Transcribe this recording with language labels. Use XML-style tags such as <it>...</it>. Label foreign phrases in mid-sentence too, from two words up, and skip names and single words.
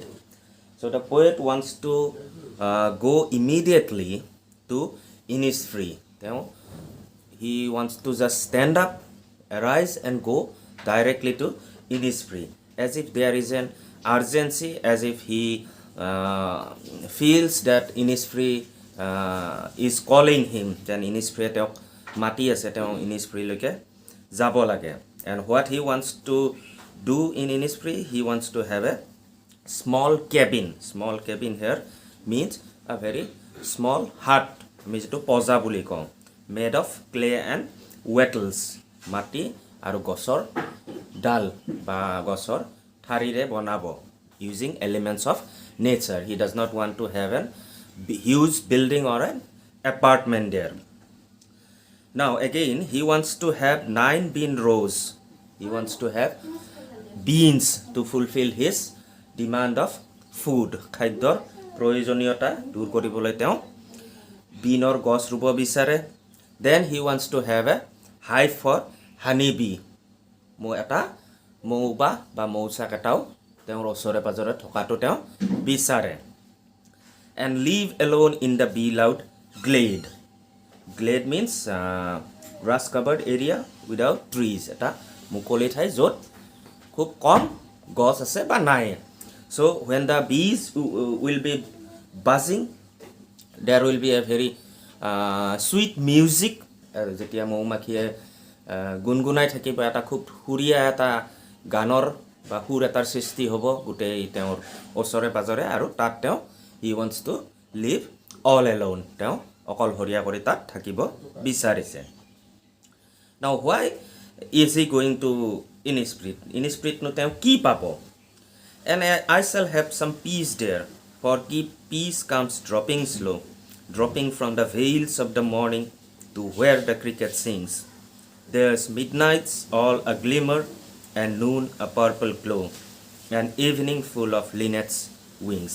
<en>So the poet wants to go immediately to Innisfree. He wants to just stand up, arise and go directly to Innisfree, as if there is an urgency, as if he feels that Innisfree is calling him.</en> <as>Then Innisfree তেওঁক মাতি আছে, তেওঁক Innisfree লৈ যাব লাগে.</as> <en>And what he wants to do in Innisfree, he wants to have a small cabin. Small cabin here means a very small hut, means to</en> <as>পজা বুলি ক,</as> <en>made of clay and wattles,</en> <as>মাটি আৰু গছৰ ডাল বা গছৰ থাৰিৰে বনাব,</as> <en>using elements of nature. He does not want to have a huge building or an apartment there. Now again, he wants to have 9 bean rows. He wants to have beans to fulfill his demand of food.</en> <as>খাদ্যৰ প্ৰয়োজনীয়তা দূৰ কৰিবলৈ তেওঁ beanৰ গছ ৰুব বিচাৰে.</as> <en>Then he wants to have a hive for honeybee.</en> <as>এটা মৌবা বা মৌচাক এটাও তেওঁৰ ওচৰে পাজৰে থকাটো তেওঁ বিচাৰে.</as> <en>And live alone in the bee-loved glade. Glade means grass covered area without trees.</en> <as>এটা মুকলি ঠাই য'ত খুব কম গছ আছে বা নাই.</as> <en>So when the bees will be buzzing, there will be a very sweet music.</en> <as>যেতিয়া মৌমাখিয়ে গুনগুনাই থাকিব, এটা খুব সুৰীয়া এটা গানৰ বা সুৰ এটাৰ সৃষ্টি হ'ব গোটেই তেওঁৰ ওচৰে পাজৰে, আৰু তাত তেওঁ</as> <en>he wants to live all alone.</en> <as>তেওঁ অকলশৰীয়া কৰি তাত থাকিব বিচাৰিছে.</as> <en>Now why is he going to Innisfree?</en> <as>Innisfree no তেওঁ কি পাব?</as> <en>And I shall have some peace there, for peace comes dropping slow, dropping from the veils of the morning to where the cricket sings. There's midnights all a glimmer, and noon a purple glow, and evening full of linnets' wings.</en>